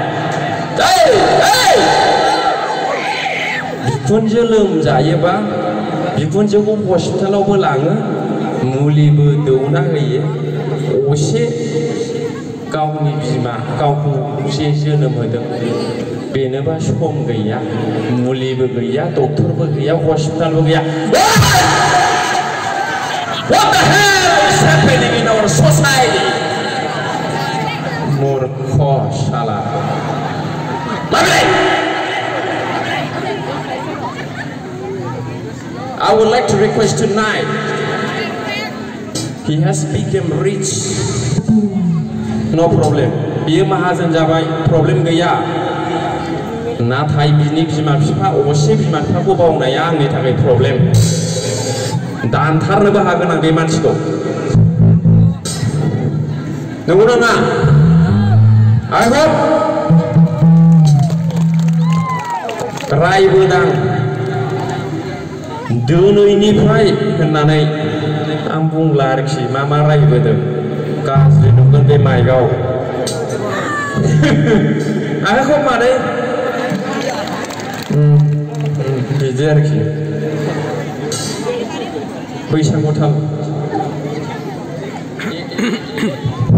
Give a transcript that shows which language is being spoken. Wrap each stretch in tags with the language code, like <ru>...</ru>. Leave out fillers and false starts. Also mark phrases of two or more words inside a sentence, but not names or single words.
<brx>बिखुनजो लोमजायोबा बिखुनजोखौ हस्पिटालावबो लाङो मुलिबो दौना होयो। असे गावनि बिमा गावखौ जे जोनोम होदों बेनोबा सम गैया मुलिबो गैया डक्टरबो गैया हस्पिटालबो गैया।</brx> <en>What the hell is happening in our society?</en> <hi>मूर्ख साला।</hi> <en>I would like to request tonight. He has become rich. No problem.</en> <brx>बियो माहाजोन जाबाय प्रब्लेम गैया। नाथाय बिनि बिमा बिफा असे बिमा बिफाखौ बावनाया आंनि थाखाय प्रब्लेम। दानथारनोबो हागोन आं बे मानसिखौ। नंगौ नङा?</brx> <en>I hope</en> <brx>रायबोदां दोनैनिफ्राय होननानै आं बुंला आरोखि मा रायबोदों गाज्रि नुगोन बे माइकआव। आंखौ माने बिदि आरोखि बैसागु थाल</brx>